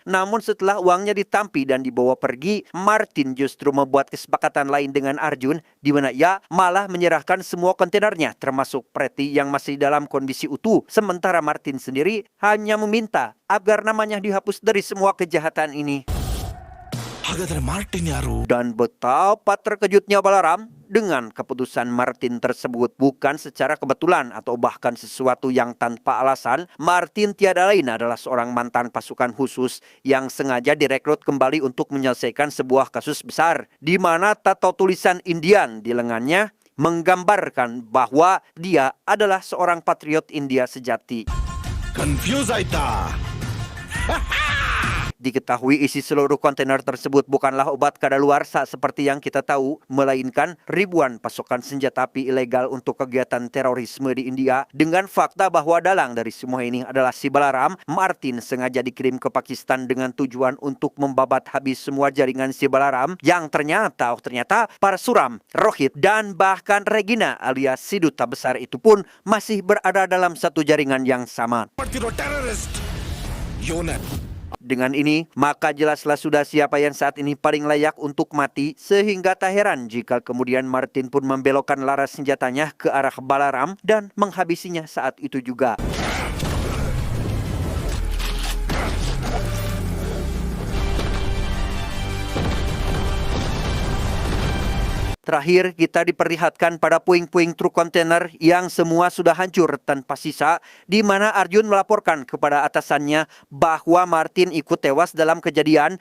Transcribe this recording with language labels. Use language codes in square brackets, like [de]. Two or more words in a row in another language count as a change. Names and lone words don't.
[id] Namun setelah uangnya ditampi dan dibawa pergi, Martin justru membuat kesepakatan lain dengan Arjun, di mana ia malah menyerahkan semua kontainernya termasuk Pretty yang masih dalam kondisi utuh. Sementara Martin sendiri hanya meminta agar namanya dihapus dari semua kejahatan ini. [kn] ಹಾಗಾದ್ರೆ ಮಾರ್ಟಿನ್ ಯಾರು? [id] Dan betapa terkejutnya Balaram dengan keputusan Martin tersebut. Bukan secara kebetulan atau bahkan sesuatu yang tanpa alasan, Martin tiada lain adalah seorang mantan pasukan khusus yang sengaja direkrut kembali untuk menyelesaikan sebuah kasus besar, di mana tato tulisan Indian di lengannya menggambarkan bahwa dia adalah seorang patriot India sejati. [kn] ಕನ್ಫ್ಯೂಸ್ ಆಯ್ತಾ? [id] Diketahui isi seluruh kontainer tersebut bukanlah obat kadaluarsa seperti yang kita tahu, melainkan ribuan pasokan senjata api ilegal untuk kegiatan terorisme di India. Dengan fakta bahwa dalang dari semua ini adalah si Balaram, Martin sengaja dikirim ke Pakistan dengan tujuan untuk membabat habis semua jaringan si Balaram yang ternyata Parasuram, Rohit, dan bahkan Regina alias si duta besar itu pun masih berada dalam satu jaringan yang sama. [kn] ಮಾಡ್ತಿರೋ ಟೆರರಿಸ್ಟ್ ಇವನೇ. [id] Dengan ini, maka jelaslah sudah siapa yang saat ini paling layak untuk mati, sehingga tak heran jika kemudian Martin pun membelokkan laras senjatanya ke arah Balaram dan menghabisinya saat itu juga. Terakhir, kita diperlihatkan pada puing-puing truk kontainer yang semua sudah hancur tanpa sisa, di mana Arjun melaporkan kepada atasannya bahwa Martin ikut tewas dalam kejadian.